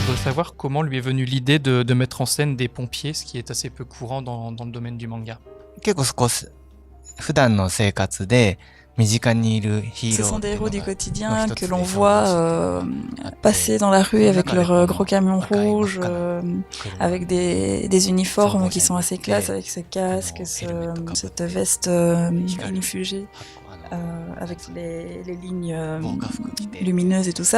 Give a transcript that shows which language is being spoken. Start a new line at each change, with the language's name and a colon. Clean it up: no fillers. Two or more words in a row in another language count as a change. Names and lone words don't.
French: savoir comment lui est venue l'idée de mettre en scène des pompiers, ce qui est assez peu courant dans le domaine du manga.
Japanese: 結構普段の生活で身近にいるヒー
French: Ce
Japanese: ロー
French: sont
Japanese: って
French: des
Japanese: いうの
French: héros du
Japanese: が
French: quotidien que l'on voit passer dans la rue avec leur gros camion rouge, avec des uniformes qui sont assez classe, avec ce casque, cette veste inifugée, avec les lignes lumineuses et tout ça.